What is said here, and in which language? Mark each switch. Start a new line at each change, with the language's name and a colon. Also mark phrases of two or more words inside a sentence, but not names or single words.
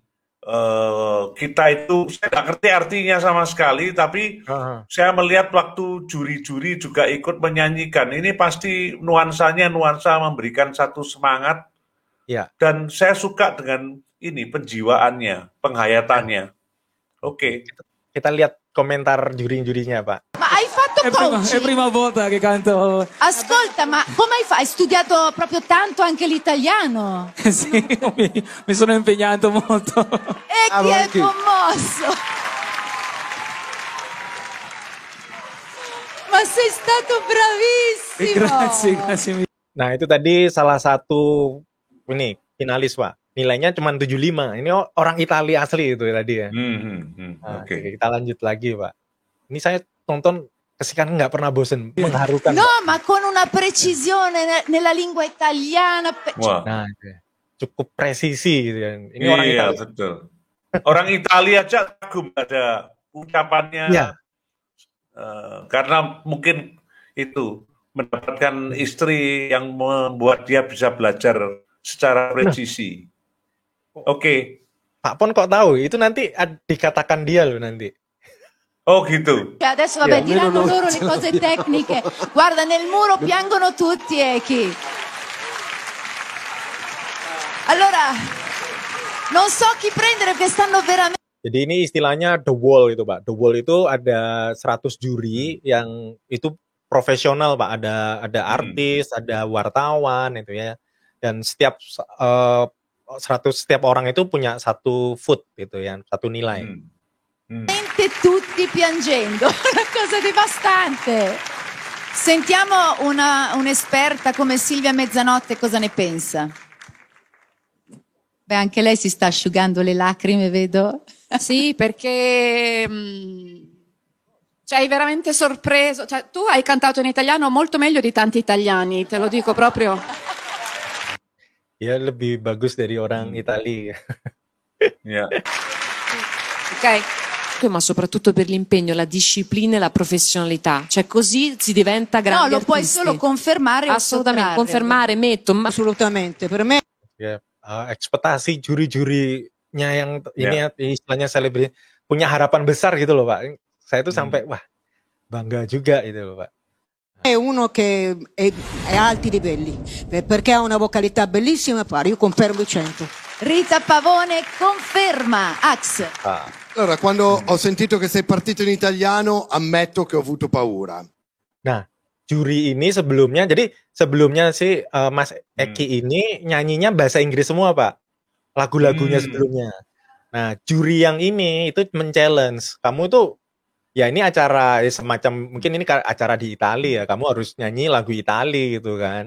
Indonesian: Kita itu saya nggak ngerti artinya sama sekali, tapi saya melihat waktu juri-juri juga ikut menyanyikan. Ini pasti nuansanya nuansa memberikan satu semangat. Ya. Dan saya suka dengan ini penjiwaannya, penghayatannya. Oke. Kita lihat komentar juri-jurinya, Pak.
Italian: Ma hai fatto È coaching? prima volta che canto. Ascolta, ma come hai fatto? Hai studiato proprio tanto anche l'italiano? Sì, mi sono impegnato molto. E chi è Eki. commosso? Ma sei stato bravissimo! Grazie.
Indonesian: Nah, itu tadi salah satu ini finalis, Pak. Nilainya cuma 75. Ini orang Italia asli itu tadi ya. Nah, Oke. oke, kita lanjut lagi, Pak. Ini saya tonton kesekian nggak pernah bosen, mengharukan.
Italian: No, ma con una precisione nella lingua italiana.
Indonesian: Wah. Nah, itu ya. Cukup presisi gitu ya. Ini orang Iya, Italia. betul. Orang Italia aja kagum ada ucapannya. Iya. Karena mungkin itu mendapatkan istri yang membuat dia bisa belajar secara presisi. Oke. Pak Pon kok tahu? Itu nanti dikatakan dia loh nanti. Oh gitu.
Italian: Adesso vabbè, Io diranno non- loro le cose tecniche. Guarda, nel muro piangono tutti, Eki. Allora, non so chi prendere perché stanno veramente...
Indonesian: Jadi ini istilahnya The Wall itu, Pak. The Wall itu ada 100 juri yang itu profesional, Pak. Ada artis, ada wartawan itu ya. Dan setiap 100 orang itu punya satu vote gitu ya, satu nilai.
Italian: tutti piangendo, una cosa devastante. Sentiamo un'esperta come Silvia Mezzanotte cosa ne pensa. Beh, anche lei si sta asciugando le lacrime, vedo. Sì, perché ci hai veramente sorpreso. Cioè, tu hai cantato in italiano molto meglio di tanti italiani, te lo dico proprio.
Indonesian: Ya lebih bagus dari orang Italia. Ya.
Italian: Ok? Ma soprattutto per l'impegno, la disciplina e la professionalità, cioè così si diventa grandi No, lo puoi artisti. solo confermare o Assolutamente, sottrarre. confermare, metto, ma Assolutamente, per me
Indonesian: Ya, ekspektasi juri-jurinya yang ini ya, istilahnya selebriti punya harapan besar gitu loh, Pak. Saya tuh sampai wah bangga juga itu loh, Pak.
Italian: è uno che è a alti livelli, perché ha una vocalità bellissima e pari, io confermo il 100. Rita Pavone conferma. Ax. Allora, quando ho sentito che sei partito in italiano, ammetto che ho avuto paura.
Indonesian: Nah, juri ini sebelumnya, jadi sebelumnya sih Mas Eki ini nyanyinya bahasa Inggris semua, Pak. Lagu-lagunya sebelumnya. Nah, juri yang ini itu men-challenge. Kamu tuh, ya ini acara semacam, mungkin ini acara di Italia ya, kamu harus nyanyi lagu Italia gitu kan.